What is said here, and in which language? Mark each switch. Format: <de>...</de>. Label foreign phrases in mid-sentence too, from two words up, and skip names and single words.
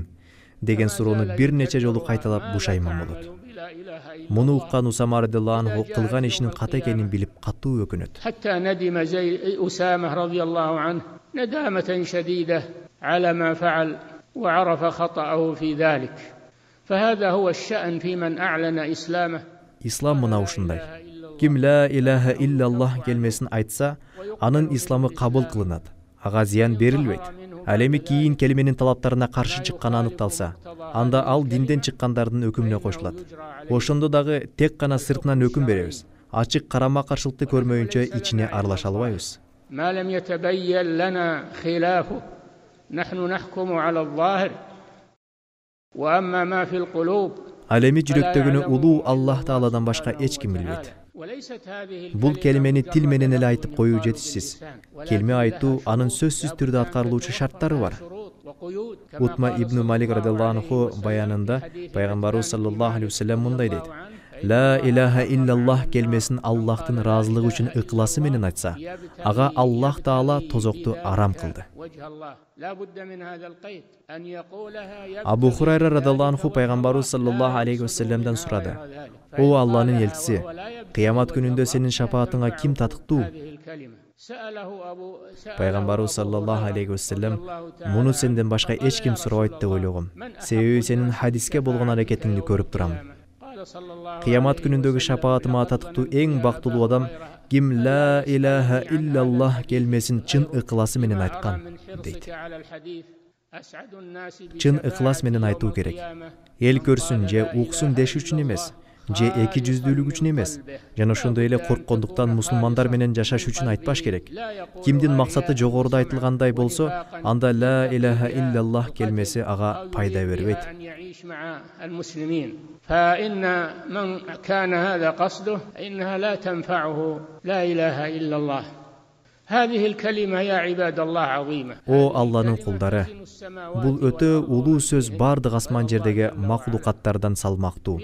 <ky>деген суроону бир нече жолу кайталап бушайман болот. Муну уккан Усама</ky> <ar>رضي الله عنه</ar> <ky>кылган ишинин ката экенин билип катуу өкүнөт.</ky> <ar>حتى ندم أسامة رضي الله عنه ندامة شديدة على ما فعل وعرف خطأه في ذلك. فهذا هو الشأن في من أعلن إسلامه.</ar> <ky>Ислам мына ушундай. Ким</ky> <ar>لا إله إلا الله</ar> <ky>келмесин айтса, анын исламы кабыл кылынат. Ага зыян берилбейт. Ал эми кийин келменин талаптарына каршы чыкканы аныкталса, анда ал динден чыккандардын өкүмүнө кошулат. Ошондо дагы тек гана сыртынан өкүм беребиз. Ачык карама каршылыкты көрмөйүнчө ичине аралаша албайбыз.</ky> <ar>ما لم يتبين لنا خلافه نحن نحكم على الظاهر وأما ما في القلوب.</ar> <ky>Ал эми жүрөктөгүнү улуу Аллах Тааладан башка эч ким билбейт. Бул келмени тил менен эле айтып коюу жетишсиз. Келме айтуу анын сөзсүз түрдө аткарылуучу шарттары бар. Утма ибн Малик</ky> <ar>رضي الله عنه</ar> <ky>баянында Пайгамбарыбыз</ky> <ar>صلى الله عليه وسلم</ar> <ky>мындай дейт:</ky> <ar>"لا إله إلا الله</ar> <ky>келмесин Аллахтын ыраазылыгы үчүн ыкласы менен айтса, ага Аллах Таала тозокту арам кылды." Абу Хурайра</ky> <ar>رضي الله عنه</ar> <ky>Пайгамбарыбыз</ky> <ar>صلى الله عليه وسلم</ar> <ky>сурады: "О Алланын элчиси, кыямат күнүндө сенин шапаатыңа ким татыктуу?" Пайгамбарыбыз</ky> <ar>صلى الله عليه وسلم:</ar> <ky>"Муну сенден башка эч ким сурабайт деп ойлогом. Себеби сенин хадиске болгон аракетиңди көрүп турам. Кыямат күнүндөгү шапаатыма татыктуу эң бактылуу адам ким</ky> <ar>لا إله إلا الله</ar> <ky>келмесин чын ыкласы менен айткан" дейт. Чын ыклас менен айтуу керек. Эл көрсүн же уксун деш үчүн эмес, же эки жүздүүлүк үчүн эмес. Жана ошондой эле корккондуктан мусулмандар менен жашаш үчүн айтпаш керек. Кимдин максаты жогоруда айтылгандай болсо, анда</ky> <ar>لا إله إلا الله</ar> <ky>келмеси ага пайда бербейт.</ky> <ar>فإن من كان هذا قصده إنها لا تنفعه لا إله إلا الله هذه الكلمة يا عباد الله عظيمة.</ar> <kk>О Алланың құлдары, бұл өте улуу сөз бардық асман жердегі мақлуқаттардан салмақтуу.</kk>